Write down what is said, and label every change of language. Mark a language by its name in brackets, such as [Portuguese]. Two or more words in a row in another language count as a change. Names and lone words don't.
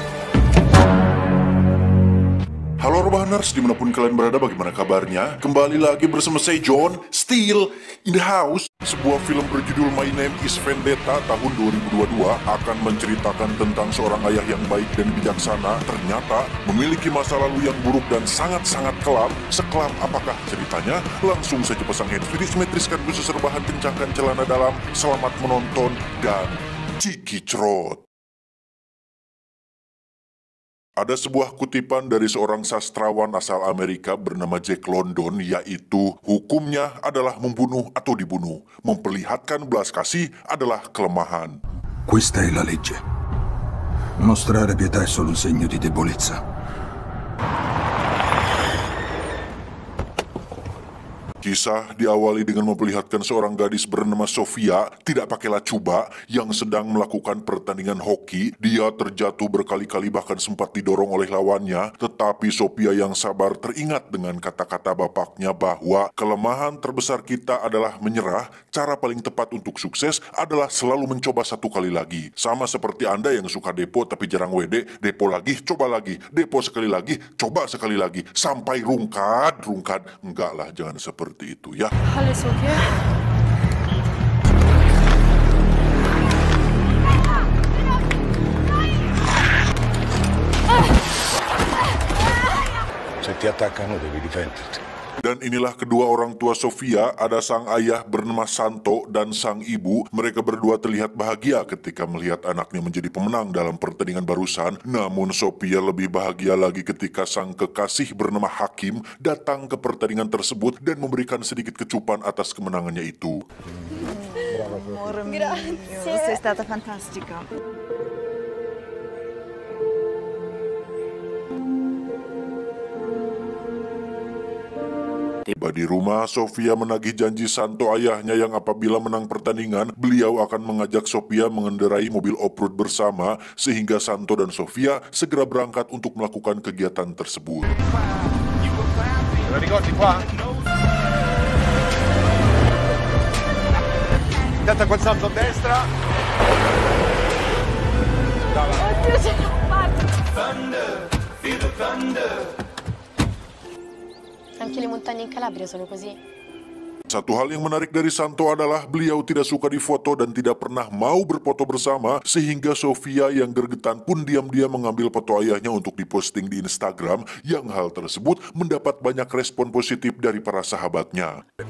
[Indonesian] Halo Rebahaners, dimanapun kalian berada, bagaimana kabarnya? Kembali lagi bersama saya John, [English] still in the house. [Indonesian] Sebuah film berjudul My Name is Vendetta tahun 2022 akan menceritakan tentang seorang ayah yang baik dan bijaksana ternyata memiliki masa lalu yang buruk dan sangat-sangat kelam. Sekelam apakah ceritanya? Langsung saja pasang headset, simetriskan khusus rebahan, kencangkan celana dalam. Selamat menonton dan cikicrot. Ada sebuah kutipan dari seorang sastrawan asal Amerika bernama Jack London, yaitu hukumnya adalah membunuh atau dibunuh. Memperlihatkan belas kasih adalah kelemahan. [Italian] Questa è la legge. Mostrare pietà è solo un segno di debolezza. [Indonesian] Kisah diawali dengan memperlihatkan seorang gadis bernama Sofia, tidak pakai lacuba, yang sedang melakukan pertandingan hoki. Dia terjatuh berkali-kali, bahkan sempat didorong oleh lawannya. Tetapi Sofia yang sabar teringat dengan kata-kata bapaknya bahwa kelemahan terbesar kita adalah menyerah. Cara paling tepat untuk sukses adalah selalu mencoba satu kali lagi. Sama seperti Anda yang suka depo tapi jarang WD, depo lagi, coba lagi, depo sekali lagi, coba sekali lagi, sampai rungkad. Enggak lah, jangan seperti itu ya. Halo Sofia. [Italian] Se ti attaccano devi difenderti. [Indonesian] Dan inilah kedua orang tua Sofia, ada sang ayah bernama Santo dan sang ibu. Mereka berdua terlihat bahagia ketika melihat anaknya menjadi pemenang dalam pertandingan barusan. Namun Sofia lebih bahagia lagi ketika sang kekasih bernama Hakim datang ke pertandingan tersebut dan memberikan sedikit kecupan atas kemenangannya itu. [Italian] Amore mio, sei stata fantastica. [Indonesian] Tiba di rumah, Sofia menagih janji Santo ayahnya yang apabila menang pertandingan, beliau akan mengajak Sofia mengendarai mobil off-road bersama, sehingga Santo dan Sofia segera berangkat untuk melakukan kegiatan tersebut. [Italian] Tenta quel salto a destra. Oddio, ce l'ho fatta! [English] Thunder, feel the thunder. [Italian] Anche le montagne in Calabria sono così. [Indonesian] Satu hal yang menarik dari Santo adalah beliau tidak suka difoto dan tidak pernah mau berfoto bersama, sehingga Sofia yang gergetan pun diam-diam mengambil foto ayahnya untuk diposting di Instagram, yang hal tersebut mendapat banyak respon positif dari para sahabatnya.